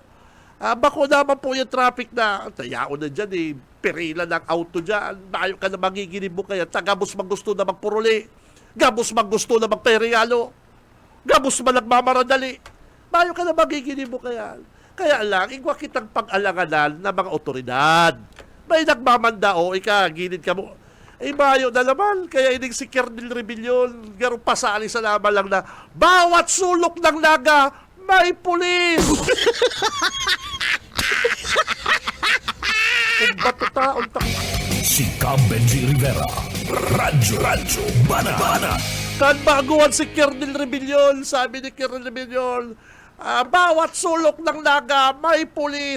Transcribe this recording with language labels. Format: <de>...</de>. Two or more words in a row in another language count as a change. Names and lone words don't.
<bik>Bako naman po yung traffic na, yaon na dyan perila ng auto dyan, bayo ka na magiginib mo kaya, gabos gusto na magpuruli, gabos gusto na magperiyalo, gabos nagmamaradali, bayo ka na magiginib mo kaya. Kaya lang, igwa kitang pag-alanganan ng mga otoridad. May nagmamanda ginid ka mo. Bayo na naman, kaya ining si Kernel Rebellion, garong pasali sa laban lang na,</bik> <tl>bawat sulok ng naga, may pulis!</tl> <bik>Kung bato taon Si Cam Benji Rivera. Radyo Banat. kan baguhan si Kernel Rebellion,</bik> <tl>sabi ni Kernel Rebellion, bawat sulok ng naga, may pulis.</tl>